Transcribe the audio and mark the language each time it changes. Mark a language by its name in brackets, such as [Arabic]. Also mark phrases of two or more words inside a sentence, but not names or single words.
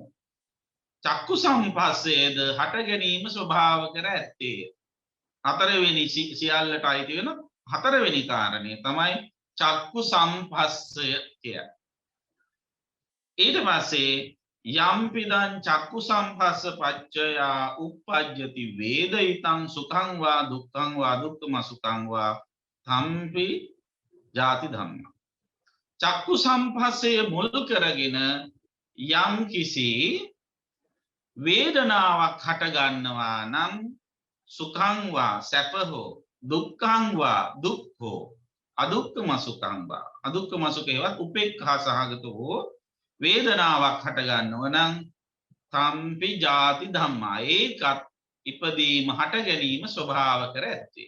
[Sinhala] චක්කු සම්පස්සේද හට ගැනීම ස්වභාව කර ඇත්තේ. හතරවෙනි සියල්ලට අයිති වෙන හතරවෙනි කාරණය තමයි චක්කු සම්පස්සය කියන්නේ. ඊට පස්සේ [Pali] යම්පිදං චක්කු සම්පස්ස පච්චයා uppajjati වේදිතං සුඛං වා දුක්ඛං වා දුක්ඛම සුඛං වා තම්පි ජාති ධම්ම. [Sinhala] චක්කු සම්පස්සේ මුල් කරගෙන යම් කිසි වේදනාවක් හට ගන්නවා නම් [Pali] සුඛං වා [Sinhala] සැප හෝ [Pali] දුක්ඛං වා [Sinhala] දුක් හෝ [Pali] අදුක්ඛම සුඛං වා අදුක්ඛම සුඛේවත් [Sinhala] උපේක්ඛා සහගත හෝ වේදනාවක් හට ගන්නවා නම් [Pali] තම්පි ජාති ධම්මා [Sinhala] ඒකත් ඉපදීම හට ගැනීම ස්වභාව කර ඇත්තේ.